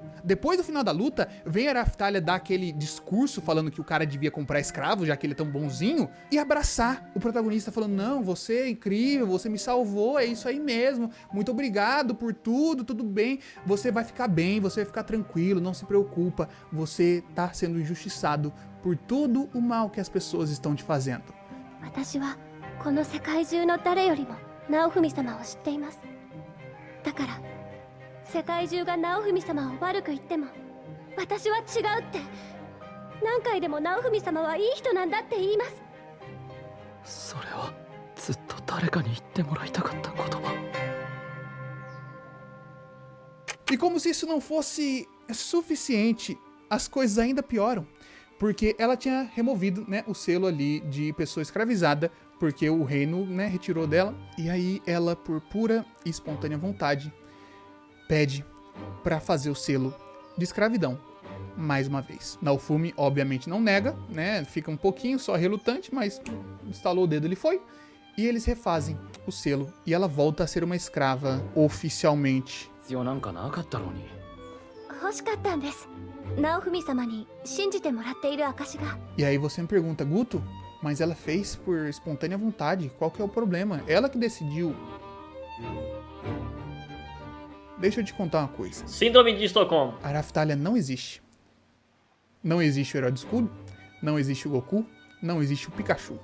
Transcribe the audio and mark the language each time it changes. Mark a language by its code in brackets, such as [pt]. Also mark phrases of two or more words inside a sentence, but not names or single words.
[pt] Depois do final da luta, vem a Raftalia dar aquele discurso falando que o cara devia comprar escravo, já que ele é tão bonzinho, e abraçar o protagonista falando, não, você é incrível, você me salvou, é isso aí mesmo, muito obrigado por tudo, tudo bem, você vai ficar bem, você vai ficar tranquilo, não se preocupa, você tá sendo injustiçado por todo o mal que as pessoas estão te fazendo. [ja] 私はこの世界中の誰よりも直文様を知っています。だから世界中が直文様を悪く言っても私は違うって何回でも直文様はいい人なんだって言います。それはずっと誰かに言ってもらいたかった言葉。 [pt] E como se isso não fosse suficiente, as coisas ainda pioram. Porque ela tinha removido, né, o selo ali de pessoa escravizada, porque o reino, né, retirou dela. E aí ela, por pura e espontânea vontade, pede pra fazer o selo de escravidão mais uma vez. Naofumi, obviamente, não nega, né, fica um pouquinho só relutante, mas instalou o dedo, ele foi. E eles refazem o selo e ela volta a ser uma escrava oficialmente. [ja] 必要なんかなかったのに。欲しかったんです。直文様に信じてもらっている証が。 [pt] E aí você me pergunta, Guto, mas ela fez por espontânea vontade, qual que é o problema? Ela que decidiu. Deixa eu te contar uma coisa. Síndrome de Estocolmo. A Raftalia não existe. Não existe o herói do escudo, não existe o Goku, não existe o Pikachu.